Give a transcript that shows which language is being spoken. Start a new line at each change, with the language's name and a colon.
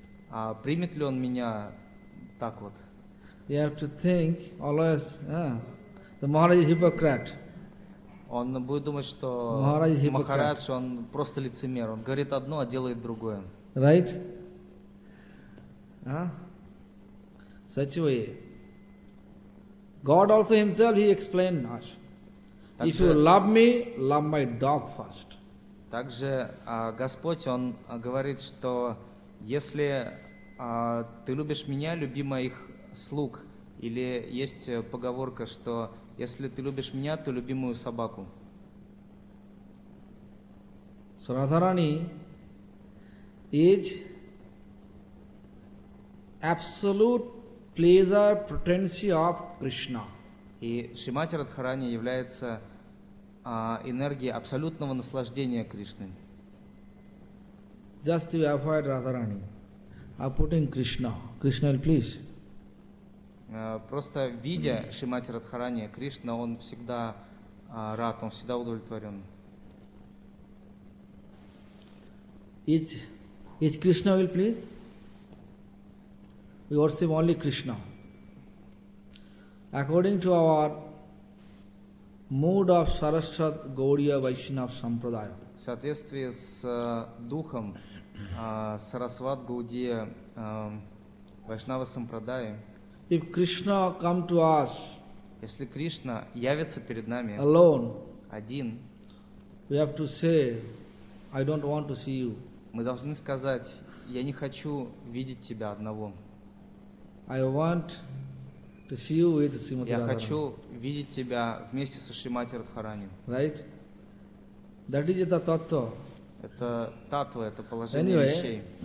Russian: А примет ли он меня так вот?
English: You have to think always, the Maharaj is hypocrite.
Russian: Он будет думать, что Махарадж, он просто лицемер. Он говорит одно, а делает другое.
English: Right? Such a way. God also himself, he explained us. If you love me, love my dog first.
Russian: Также Господь, Он говорит, что если ты любишь меня, люби моих слуг. Или есть поговорка, что если ты любишь меня, то люби мою собаку.
English: Sradharani is absolute pleasure potency of Krishna.
Russian: И Шримати Радхарани является энергии абсолютного наслаждения Кришны.
English: Just to avoid Radharani, I'm putting Krishna. Krishna, please.
Russian: Просто видя Шримати Радхарани, Кришна, он всегда рад, он всегда удовлетворен.
English: Is Krishna, will please? We worship only Krishna. According to our mood of Saraswat Gaudiya Vaishnava Sampradaya.
Russian: В соответствии с духом Сарасват Гаудия Вайшнава Сампрадая.
English: If Krishna come to us,
Russian: если Кришна явится перед нами
English: alone,
Russian: один,
English: we have to say, I don't want to see you.
Russian: Мы должны сказать, я не хочу видеть тебя одного.
English: I want to see you with Srimati
Russian: Radharani. Я хочу видеть тебя вместе со Шримати Радхарани.
English: Right? That is the tattva.
Russian: Это татва, это положение вещей.